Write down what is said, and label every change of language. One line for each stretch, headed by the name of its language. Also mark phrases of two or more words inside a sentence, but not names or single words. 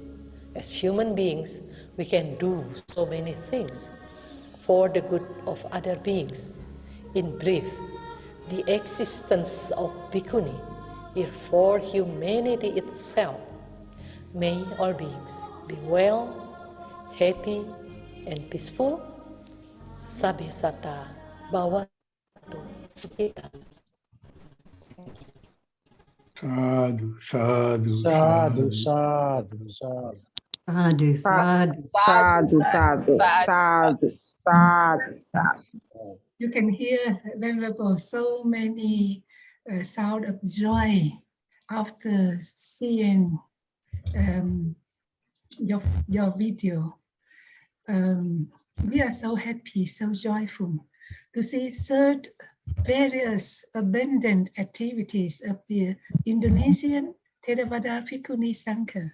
English: As human beings, we can do so many things for the good of other beings. In brief, the existence of Bhikkhuni is for humanity itself. May all beings be well, happy, and peaceful.
Pali: Sabbe sata bhavatu sukhita. Sadhu, sadhu, Sadhu, sadhu, sadhu. Sadhu, sadhu. Sadhu, sadhu, sadhu, sadhu, sadhu.
English: You can hear, Venerable, so many sound of joy after seeing your video. We are so happy, so joyful to see such various abundant activities of the Indonesian Theravada Bhikkhuni Sangha.